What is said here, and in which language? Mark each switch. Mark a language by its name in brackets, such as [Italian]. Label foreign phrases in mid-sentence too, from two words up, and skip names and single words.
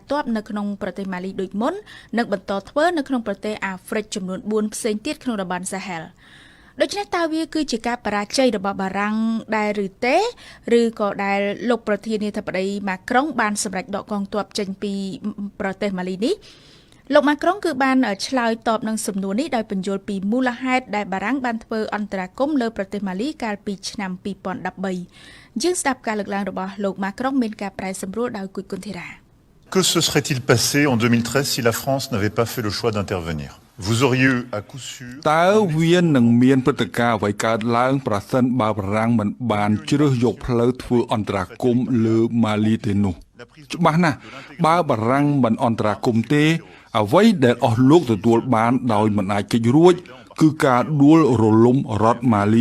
[Khmer] ទ័ពនៅក្នុងប្រទេសម៉ាលីដូចមុននិងបន្តធ្វើនៅក្នុងប្រទេសអាហ្វ្រិកចំនួន4ផ្សេងទៀតក្នុងតំបន់សាហែលដូច្នេះតើវាគឺជាការបរាជ័យរបស់បារាំងដែរឬទេឬក៏ដែលលោកប្រធានាធិបតីម៉ាក្រុងបានសម្រេចដកកងទ័ពចេញពីប្រទេសម៉ាលីនេះលោកម៉ាក្រុងគឺបានឆ្លើយតបនឹងសំណួរនេះដោយបញ្យល់ពីមូលហេតុដែលបារាំងបានធ្វើអន្តរាគមន៍លើប្រទេសម៉ាលីកាលពីឆ្នាំ2013យើងស្ដាប់ការលើកឡើងរបស់លោកម៉ាក្រុងមានការប្រែសម្រួលដោយគូចគុនធីរ៉ា [French] Que se serait-il passé en 2013 si la France n'avait pas fait le choix d'intervenir? Vous auriez eu à coup sûr [Khmer] តើវានឹងមានព្រឹត្តិការណ៍អ្វីកើតឡើងប្រសិនបើបារាំងមិនបានជ្រើសយកផ្លូវធ្វើអន្តរាគមន៍លើម៉ាលីទេនោះច្បាស់ណាស់បើបារាំង មិនអន្តរាគមន៍ទេអ្វីដែលអស់លោកទទួលបានដោយមិនអាចគេចរួចគឺការដួលរលំរដ្ឋម៉ាលី